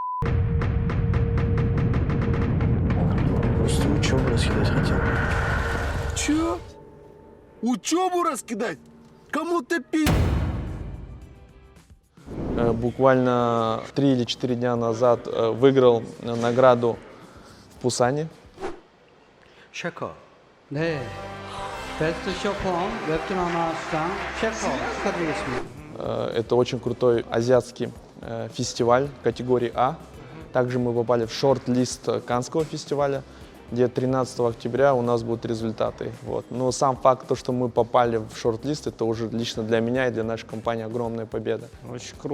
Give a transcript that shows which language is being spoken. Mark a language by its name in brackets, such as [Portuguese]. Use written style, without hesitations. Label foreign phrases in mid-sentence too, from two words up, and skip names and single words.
[Russian] Просто учебу раскидать хотел. Чё? Учебу раскидать? Кому ты Буквально 3 или 4 дня назад выиграл награду в Пусане. [Korean] 셰커. 네. 베스트 쇼폼 웹툰 아나운서상 셰커 축하드리겠습니다. [Russian] Это очень крутой азиатский фестиваль категории А. Также мы попали в шорт-лист Каннского фестиваля, где 13 октября у нас будут результаты. Но сам факт, что мы попали в шорт-лист, это уже лично для меня и для нашей компании огромная победа.